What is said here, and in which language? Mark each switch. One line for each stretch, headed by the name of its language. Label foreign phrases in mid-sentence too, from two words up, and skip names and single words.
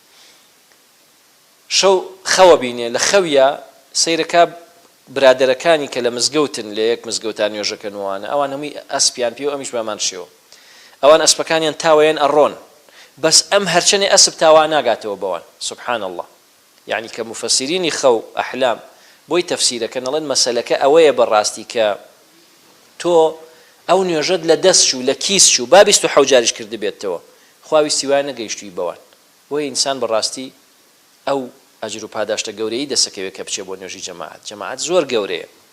Central Kurdish: شەو خەوە بینێ لە خەویە سەیرەکە برادەرەکانی کە لە مزگەوتن لە یەک مزگەوتان نوێژەکەنوانە ئەوان هەمووی ئەسپیان پێ و ئەمیش بامان شێوە ئەوان ئەسپەکانیان تاوەیان ئەڕۆن بەس ئەم هەرچەنێ ئەسب تاوا ناگاتەوە بەوان
Arabic: سبحان الله يعني
Central Kurdish: کە مفەسیرینی خەو ئەحلام بۆی تەفسیرەکە نەڵێن مەسەلەکە ئەوەیە بەڕاستی کە تۆ ئەو نوێژەت لە دەست و لە کیس و با 27 جاریش کرد بێتەوە خواوی سیوای نەگەیشتووی بەوان بۆیە ئینسان بەڕاستی ئەو ئەجر و پاداشتە گەورەی دەسەکەوێت کە بچێ بۆ نوێژی جەماعەت زۆر گەورەیە